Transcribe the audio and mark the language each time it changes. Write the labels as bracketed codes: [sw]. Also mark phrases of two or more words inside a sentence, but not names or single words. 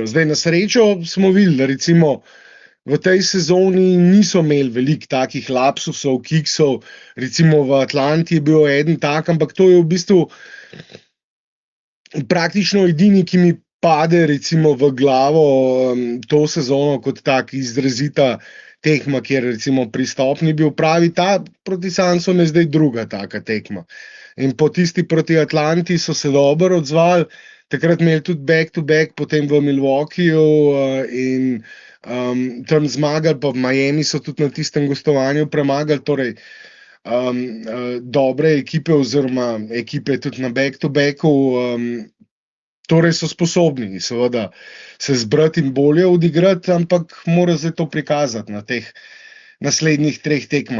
[sl] Zdaj na srečo smo videli, da recimo v tej sezoni niso imeli veliko takih lapsusov, kiksov, recimo v Atlanti je bil eden tak, ampak to je v bistvu praktično edini, ki mi pade recimo v glavo to sezono kot tak izrazita tekma, kjer recimo pristop ni bil pravi, ta proti Sunsom je zdaj druga taka tekma. In po tisti proti Atlanti so se dobro odzvali, takrat imeli tudi [en] back-to-back, [sl] potem v Milwaukeeju in tam zmagali, pa v Miami so tudi na tistem gostovanju premagali, torej dobre ekipe oziroma ekipe tudi na back-to-backu Torej so sposobni seveda se zbrati in bolje odigrati, ampak mora zdaj to prikazati na teh naslednjih 3 tekmah.